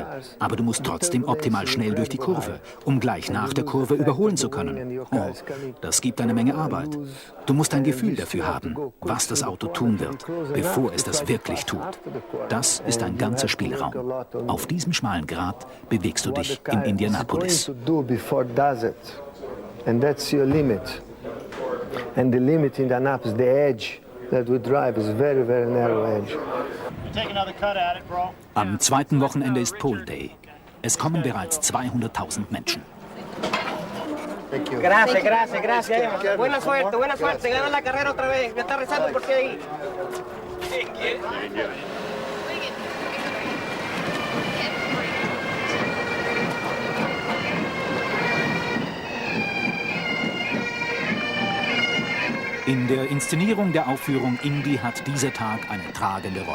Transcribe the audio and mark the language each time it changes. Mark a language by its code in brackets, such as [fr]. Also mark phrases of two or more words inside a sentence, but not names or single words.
[de] Aber du musst trotzdem optimal schnell durch die Kurve, um gleich nach der Kurve überholen zu können. Oh, das gibt eine Menge Arbeit. Du musst ein Gefühl dafür haben, was das Auto tun wird, bevor es das wirklich tut. Das ist ein ganzer Spielraum. Auf diesem schmalen Grat bewegst du dich in Indianapolis. [en] Before it does it, and that's your limit. And the limit in Indianapolis, the edge that we drive is very, very narrow edge. [de] Am zweiten Wochenende ist Pole Day. Es kommen bereits 200.000 Menschen. [es] Gracias, gracias, gracias. Buena suerte, gana la carrera otra vez. Me está rezando porque ahí. [de] In der Inszenierung der Aufführung Indy hat dieser Tag eine tragende Rolle.